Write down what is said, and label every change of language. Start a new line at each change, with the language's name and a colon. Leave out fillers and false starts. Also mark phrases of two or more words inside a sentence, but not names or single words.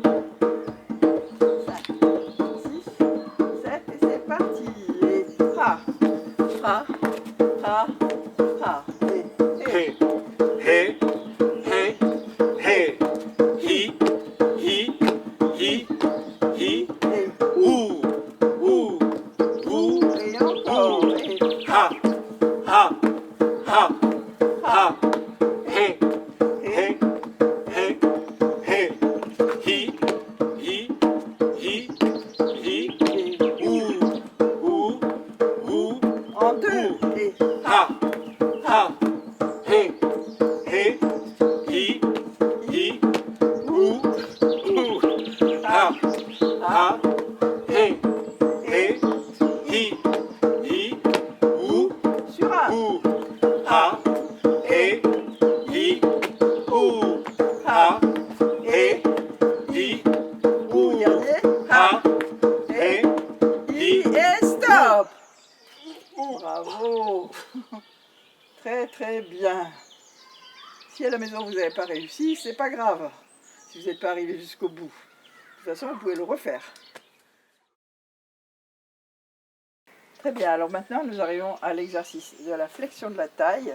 French: 5, 6, 7 et c'est parti. Et 3. ha, ha, ha. He, he, he, he. Hi, hi, hi, hi. Ou, ou, ou. Et encore. Ha, ha, ha, ha. He, he, he, he. Hi, hi, hi, hi. Ou, ou, En deux. Et ha, ha. He, he, hi, hi. Ou, ha, ha. He, he, hi, hi. Ou, sur un. ha, he, hi. Ou, ha, he, hi. Ou, Dernier. ha, Et, he, hi. et stop. Bravo. Très très bien. Si à la maison vous n'avez pas réussi, c'est pas grave. Si vous n'êtes pas arrivé jusqu'au bout. De toute façon, vous pouvez le refaire. Très bien, alors maintenant nous arrivons à l'exercice de la flexion de la taille.